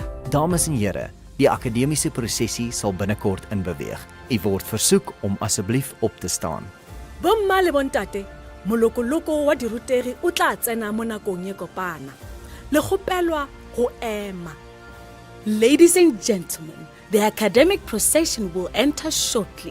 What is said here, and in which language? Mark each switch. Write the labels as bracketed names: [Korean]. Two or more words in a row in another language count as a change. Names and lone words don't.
[Afrikaans] Dames en here, die akademiese prosessie sal binnekort inbeweeg. U word versoek om asseblief op te staan. [Tswana] Bomma le bontate, molokoloko wa diruteri o tla tsena mo nakong e kopana. Le kgopelwa go ema. [English] Ladies and gentlemen, the academic procession will enter shortly.